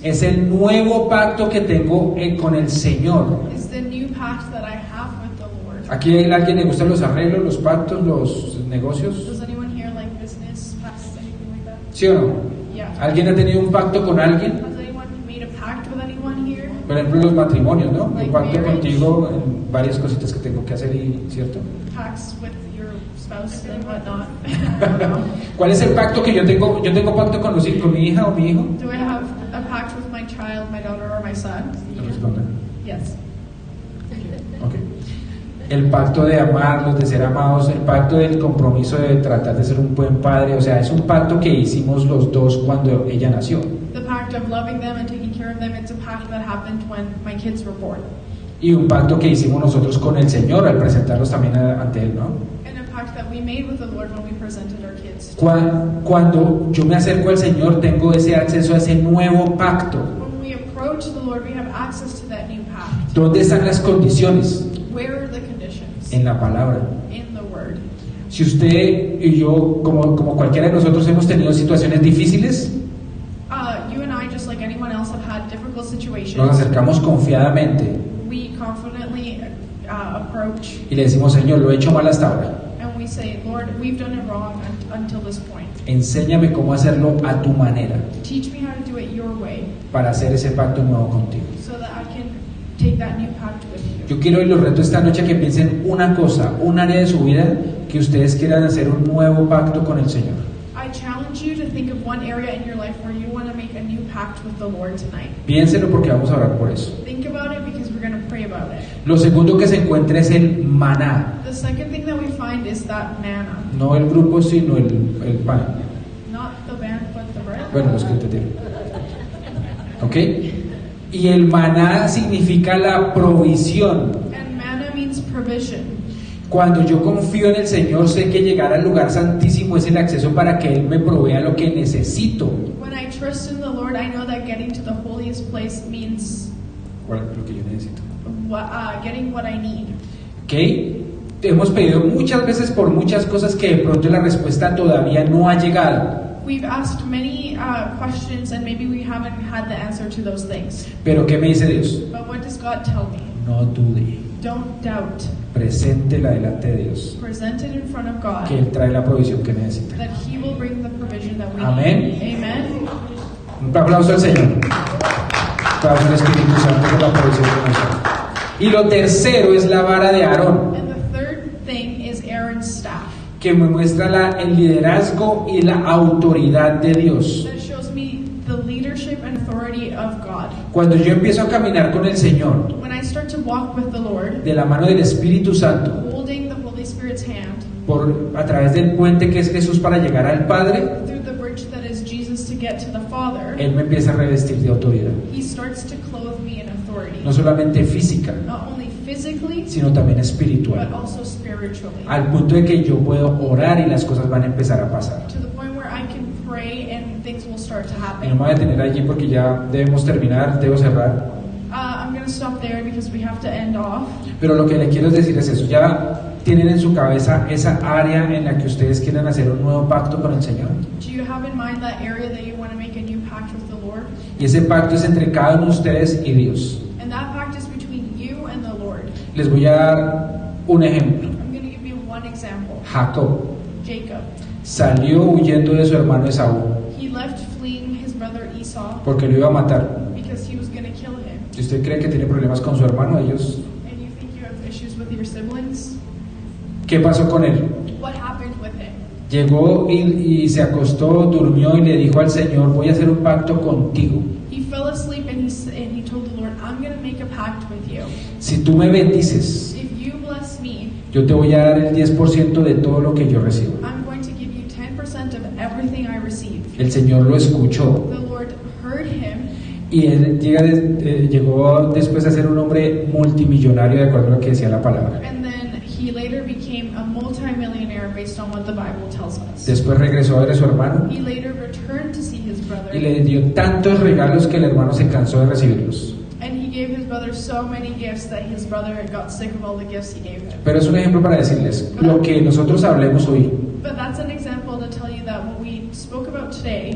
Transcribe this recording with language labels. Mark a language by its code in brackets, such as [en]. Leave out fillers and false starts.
[es] es el nuevo pacto que tengo con el Señor. [en] is the new pact that I have with the Lord. [es] ¿Aquí hay alguien le gustan los arreglos, los pactos, los negocios? [en] Does anyone here like business pacts, anything like that? [es] ¿Sí o no? [en] Yeah. [es] ¿Alguien ha tenido un pacto con alguien? [en] Has anyone made a pact with anyone here? [es] Por ejemplo, los matrimonios, ¿no? Un pacto contigo en varias cositas que tengo que hacer, ¿cierto? [en] Pacts with your spouse and whatnot. I don't know. [es] ¿Cuál es el pacto que yo tengo? Yo tengo pacto con mi hija o mi hijo. [en] Do I have a pact with my child, my daughter, or my son? [es] Responda. [en] Yes. Ok. [es] El pacto de amarlos, de ser amados, el pacto del compromiso de tratar de ser un buen padre, o sea, es un pacto que hicimos los dos cuando ella nació. [en] The pact of loving them and taking care of them, it's a pact that happened when my kids were born. [es] Y un pacto que hicimos nosotros con el Señor al presentarlos también ante Él, ¿no? [en] And a pact that we made with the Lord when we presented our kids. [es] Cuando yo me acerco al Señor, tengo ese acceso a ese nuevo pacto. [en] When we approach the Lord, we have access to that new pact. [es] ¿Dónde están las condiciones? [en] Where are the conditions? [es] En la palabra. [en] In the Word. [es] Si usted y yo, como cualquiera de nosotros, hemos tenido situaciones difíciles, [en] You and I, just like anyone else, have had difficult [es] nos [en] situations. [es] acercamos confiadamente [en] We confidently approach [es] y le decimos: Señor, lo he hecho mal hasta ahora. [en] and we say, Lord, we've done it wrong until this point. [es] Enséñame cómo hacerlo a tu manera [en] Teach me how to do it your way [es] para hacer ese pacto nuevo contigo. [en] so that I can take that new pact with you. [es] Yo quiero y los reto esta noche que piensen una cosa, un área de su vida que ustedes quieran hacer un nuevo pacto con el Señor. [en] I challenge you to think of one area in your life where you want to make a new pact with the Lord tonight. [es] Piénselo porque vamos a orar por eso. [en] Think about it because we're going to pray about it. [es] Lo segundo que se encuentra es el maná, [en] The second thing that we find is that manna. [es] no el grupo sino el pan. [en] Not the band, but the bread. [es] Bueno, los que entendieron. ¿Ok? Y el maná significa la provisión. [en] And manna means provision. [es] Cuando yo confío en el Señor, sé que llegar al lugar santísimo es el acceso para que Él me provea lo que necesito. [en] When I trust in the Lord, I know that getting to the holiest place means [es] Lo que yo necesito. [en] getting what I need. [es] ¿Ok? Te hemos pedido muchas veces por muchas cosas que de pronto la respuesta todavía no ha llegado. [en] We've asked many questions and maybe we haven't had the answer to those things. [es] Pero ¿qué me dice Dios? [en] But what does God tell me? [es] No dude. [en] Don't doubt. [es] Preséntela delante de Dios. [en] Present it in front of God. [es] Que Él trae la provisión que necesita. [en] That He will bring the provision that we [es] Amén. [en] need. Amen. [es] Un aplauso al Señor. Un aplauso al Espíritu Santo por la provisión que nos da. Y lo tercero es la vara de Aarón, [en] And the third thing is Aaron's staff. [es] que me muestra el liderazgo y la autoridad de Dios. [en] That shows me the leadership and authority of God. [es] Cuando yo empiezo a caminar con el Señor, [en] When I start to walk with the Lord, [es] de la mano del Espíritu Santo, [en] holding the Holy Spirit's hand, [es] a través del puente que es Jesús para llegar al Padre, [en] through the bridge that is Jesus to get to the Father, [es] Él me empieza a revestir de autoridad. [en] He starts to clothe me in authority. [es] No solamente física, [en] Not only physically, [es] sino también [en] but [es] espiritual. [en] also spiritually. [es] Al punto de que yo puedo orar y las cosas van a empezar a pasar. [en] To the point where I can pray and things will start to [es] Y no [en] happen. [es] me voy a detener allí porque ya debemos terminar, debo cerrar. [en] I'm going to stop there because we have to end off. [es] Pero lo que le quiero decir es eso. Ya tienen en su cabeza esa área en la que ustedes quieren hacer un nuevo pacto con el Señor. [en] Do you have in mind that area that you want to make a new pact with the Lord? [es] Y ese pacto es entre cada uno de ustedes y Dios. [en] And that pact is between you and the Lord. [es] Les voy a dar un ejemplo. [en] I'm going to give you one example. [es] Jacob [en] Jacob. [es] salió huyendo de su hermano Esaú [en] He left fleeing his brother Esau [es] porque lo iba a matar. [en] because he was going to kill him. [es] Si usted cree que tiene problemas con su hermano, ellos, [en] And you think you have issues with your siblings? [es] ¿qué pasó con él? [en] What happened with him? [es] Llegó y se acostó, durmió y le dijo al Señor, voy a hacer un pacto contigo. [en] He fell asleep and he told the Lord, I'm going to make a pact with you. [es] Si tú me bendices, [en] If you bless me, [es] yo te voy a dar el 10% de todo lo que yo recibo. [en] I'm going to give you 10% of everything I receive. [es] El Señor lo escuchó [en] The Lord heard him, [es] y él llegó después a ser un hombre multimillonario de acuerdo a lo que decía la palabra. [en] and then he later became a multimillionaire based on what the Bible tells us. [es] Después regresó a ver a su hermano [en] He later returned to see his brother, [es] y le dio tantos regalos que el hermano se cansó de recibirlos. [en] and he gave his brother so many gifts that his brother got sick of all the gifts he gave him. [es] Pero es un ejemplo para decirles, lo que nosotros hablemos hoy [en] But that's an example to tell you that what we spoke about today